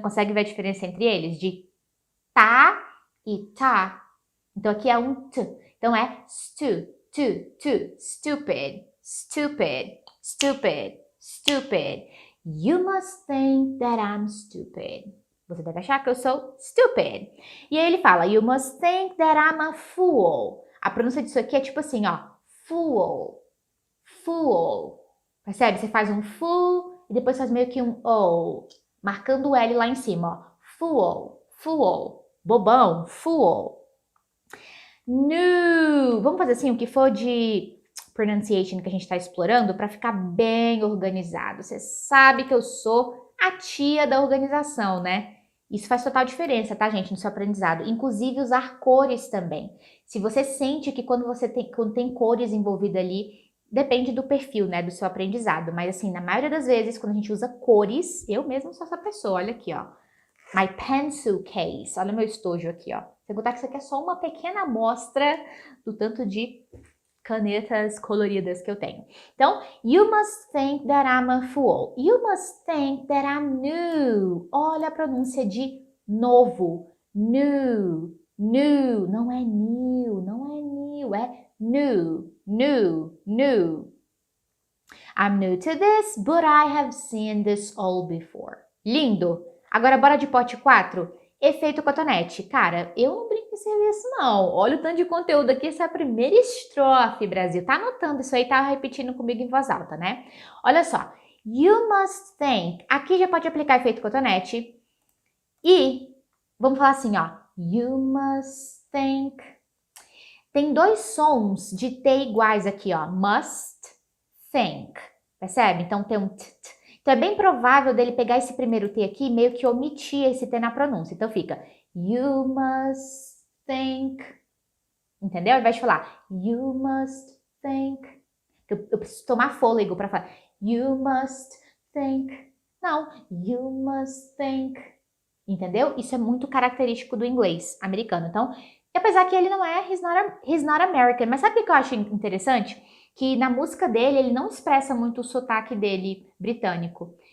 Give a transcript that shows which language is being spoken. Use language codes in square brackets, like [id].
[pt] Consegue ver a diferença entre eles? De tá e tá. Então aqui é um T. [en] Então é stupid, stupid, stupid, stupid. You must think that I'm stupid. [pt] Você deve achar que eu sou stupid. E aí ele fala, [en] you must think that I'm a fool. [pt] A pronúncia disso aqui é tipo assim, ó, fool, fool. Percebe? Você faz um fool e depois faz meio que um O, marcando o L lá em cima, ó. Fool, fool, bobão, fool. No. Vamos fazer assim, o que for de pronunciation que a gente está explorando para ficar bem organizado. Você sabe que eu sou a tia da organização, né? Isso faz total diferença, tá, gente, no seu aprendizado. Inclusive usar cores também. Se você sente que quando tem cores envolvidas ali, depende do perfil, né, do seu aprendizado. Mas assim, na maioria das vezes, quando a gente usa cores, eu mesma sou essa pessoa, olha aqui, ó. [en] My pencil case, [pt] olha meu estojo aqui, ó. Sem contar que isso aqui é só uma pequena amostra do tanto de canetas coloridas que eu tenho. [en] Então, you must think that I'm a fool. You must think that I'm new. [pt] Olha a pronúncia de novo. New, new. Não é new, não é new, é new, new, new. [en] I'm new to this, but I have seen this all before. [pt] Lindo! Agora bora de pote 4. Efeito cotonete. Cara, eu não brinco em serviço não. Olha o tanto de conteúdo aqui, essa é a primeira estrofe, Brasil. Tá anotando isso aí, tá repetindo comigo em voz alta, né? Olha só. [en] You must think. [pt] Aqui já pode aplicar efeito cotonete. E vamos falar assim, ó. [en] You must think. [pt] Tem dois sons de T iguais aqui, ó. Must think. Percebe? Então tem um t. Então é bem provável dele pegar esse primeiro T aqui e meio que omitir esse T na pronúncia. Então fica [en] you must think. [pt] Entendeu? Ao invés de falar [en] you must think. [pt] Eu preciso tomar fôlego para falar [en] you must think. [pt] Não, [en] you must think. [pt] Entendeu? Isso é muito característico do inglês americano. Então, apesar que ele não é [en] he's not American, [pt] mas sabe o que eu acho interessante? Que na música dele, ele não expressa muito o sotaque dele britânico.